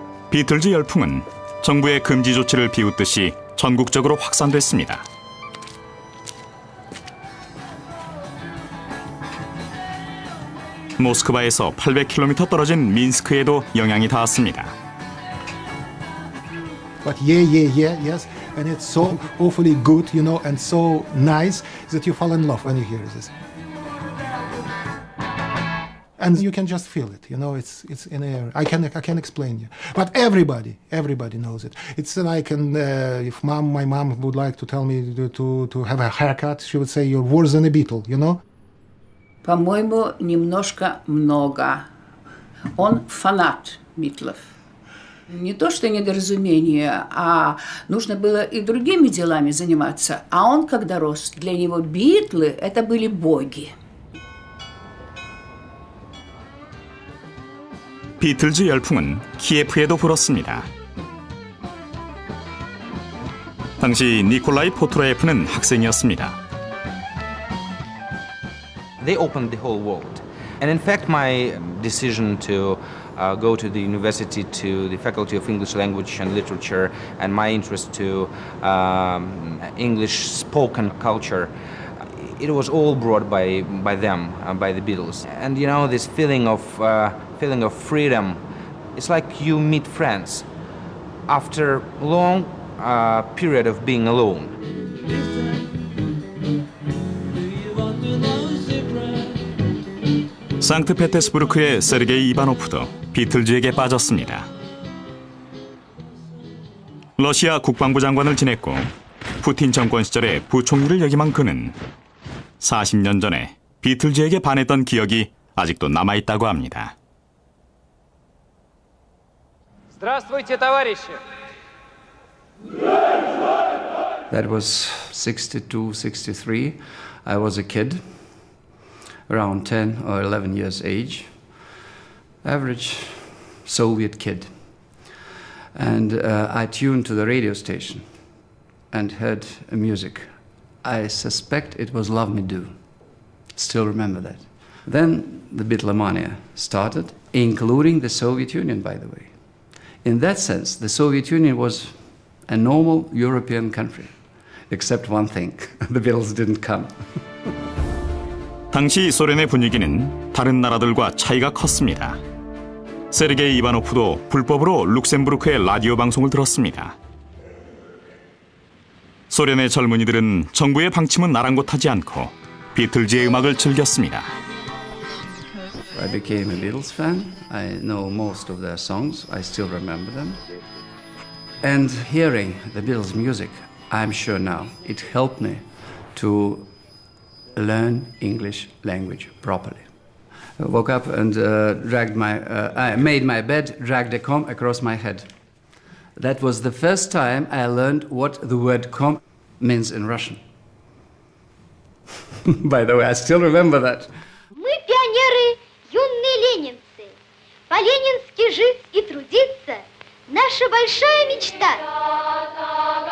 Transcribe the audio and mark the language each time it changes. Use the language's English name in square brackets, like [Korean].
[Korean] 비틀즈 열풍은 정부의 금지 조치를 비웃듯이 전국적으로 확산됐습니다. 모스크바에서 800km 떨어진 민스크에도 영향이 닿았습니다. [English] But yes, and it's so awfully good, you know, and so nice that you fall in love when you hear this. And you can just feel it, you know, it's in the air. I can explain you. But everybody knows it. It's like if my mom would like to tell me to have a haircut, she would say, you're worse than a Beatle, you know? [Russian] По-моему, немножко много. Он фанат Битлов. Не то что недоразумение, а нужно было и другими делами заниматься. А он, когда рос, для него Битлы – это были боги. [Korean] 비틀즈 열풍은 키예프에도 불었습니다. 당시 니콜라이 포트로예프는 학생이었습니다. [English] They opened the whole world. And in fact, my decision to go to the university, to the Faculty of English Language and Literature, and my interest to English spoken culture, it was all brought by them, by the Beatles. And you know, this feeling of freedom, it's like you meet friends after a long period of being alone. [Korean] 상트페테스부르크의 세르게이 이바노프도 비틀즈에게 빠졌습니다. 러시아 국방부 장관을 지냈고 푸틴 정권 시절에 부총리를 역임한 그는 40년 전에 비틀즈에게 반했던 기억이 아직도 남아있다고 합니다. [Russian] Здравствуйте, товарищи! [English] That was 62, 63. I was a kid, around 10 or 11 years age, average Soviet kid. And I tuned to the radio station and heard music. I suspect it was Love Me Do. Still remember that. Then the Beatlemania started, including the Soviet Union, by the way. In that sense, the Soviet Union was a normal European country, except one thing, the Beatles didn't come. [Korean] 당시 소련의 분위기는 다른 나라들과 차이가 컸습니다. 세르게이 이바노프도 불법으로 룩셈부르크의 라디오 방송을 들었습니다. 소련의 젊은이들은 정부의 방침은 아랑곳하지 않고 비틀즈의 음악을 즐겼습니다. [English] I became a Beatles fan. I know most of their songs. I still remember them. And hearing the Beatles music, I'm sure now, it helped me to learn English language properly. I woke up and I made my bed, dragged a comb across my head. That was the first time I learned what the word comb means in Russian. By the way, I still remember that. [Russian] Мы пионеры, юные ленинцы. По-ленински жить и трудиться – наша большая мечта.